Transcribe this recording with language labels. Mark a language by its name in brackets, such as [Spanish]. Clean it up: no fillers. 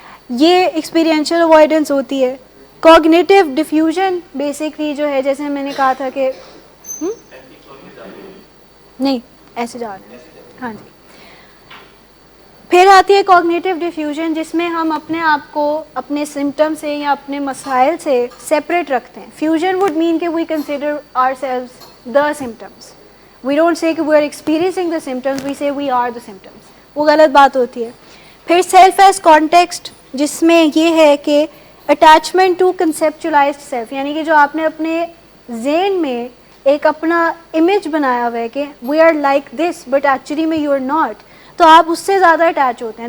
[Urdu] یہ experiential avoidance ہوتی ہے. کوگنیٹیو ڈیفیوژن بیسکلی جو ہے, جیسے میں نے کہا تھا کہ نہیں ایسے جا رہے ہیں, ہاں جی. پھر آتی ہے کوگنیٹیو ڈیفیوژن, جس میں ہم اپنے آپ کو اپنے سمٹم سے یا اپنے مسائل سے سیپریٹ رکھتے ہیں. [English] Fusion would mean that we consider ourselves the symptoms, we don't say that we are experiencing the symptoms, we say we are the symptoms. [Urdu] وہ غلط بات ہوتی ہے. پھر سیلف ایز کانٹیکسٹ, جس میں یہ ہے کہ [English] attachment to conceptualized self, [Urdu] یعنی کہ جو آپ نے اپنے ذہن میں ایک اپنا امیج بنایا ہوا ہے کہ [English] we are like this but actually میں you are not, [Urdu] تو آپ اس سے زیادہ اٹیچ ہوتے ہیں.